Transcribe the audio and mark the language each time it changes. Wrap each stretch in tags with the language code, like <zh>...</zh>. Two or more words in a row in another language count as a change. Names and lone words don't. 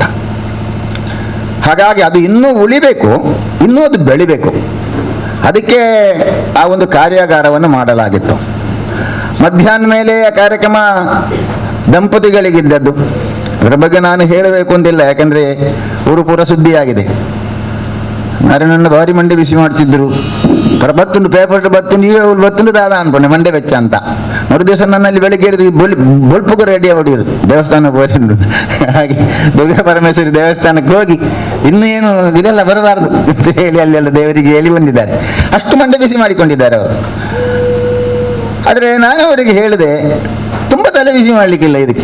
<kn>ಹಾಗಾಗಿ ಅದು ಇನ್ನೂ ಉಳಿಬೇಕು, ಇನ್ನೂ ಅದು ಬೆಳಿಬೇಕು. ಅದಕ್ಕೆ ಆ ಒಂದು ಕಾರ್ಯಾಗಾರವನ್ನು ಮಾಡಲಾಗಿತ್ತು. ಮಧ್ಯಾಹ್ನ ಮೇಲೆ ಆ ಕಾರ್ಯಕ್ರಮ ದಂಪತಿಗಳಿಗಿದ್ದದ್ದು. ಅದರ ಬಗ್ಗೆ ನಾನು ಹೇಳಬೇಕು ಅಂತಿಲ್ಲ, ಯಾಕಂದರೆ ಊರು ಪೂರ ಸುದ್ದಿಯಾಗಿದೆ. ನಾರಾಯಣನ ಭಾರಿ ಮಂಡೆ ಬಿಸಿ ಮಾಡ್ತಿದ್ರು.</kn> <tcy>ಬತ್ತುಂಡು ಪೇಪರ್ ಬತ್ತುಂಡು ಈಗ ಬತ್ತುಂಡು ದಾದ ಅನ್ಕೊಂಡೆ ಮಂಡೆ ವೆಚ್ಚ ಅಂತ.</tcy> <kn>ಮರುದಿವಸ ನನ್ನಲ್ಲಿ ಬೆಳಿಗ್ಗೆ ಹೇಳಿದ್ರು ಬೊಲ್ಪುಗೂ ರೆಡಿ ಹೊಡಿಯೋರು ದೇವಸ್ಥಾನ ಹೋಗಿರು. ಹಾಗೆ ದುರ್ಗಾ ಪರಮೇಶ್ವರಿ ದೇವಸ್ಥಾನಕ್ಕೆ ಹೋಗಿ ಇನ್ನೂ ಏನು ಇದೆಲ್ಲ ಬರಬಾರ್ದು ಅಂತ ಹೇಳಿ ಅಲ್ಲೆಲ್ಲ ದೇವರಿಗೆ ಹೇಳಿ ಬಂದಿದ್ದಾರೆ. ಅಷ್ಟು ಮಂಡೆ ಬಿಸಿ ಮಾಡಿಕೊಂಡಿದ್ದಾರೆ ಅವರು. ಆದರೆ ನಾನು ಅವರಿಗೆ ಹೇಳಿದೆ, ತುಂಬ ತಲೆ ಬಿಸಿ ಮಾಡಲಿಕ್ಕಿಲ್ಲ ಇದಕ್ಕೆ.</kn>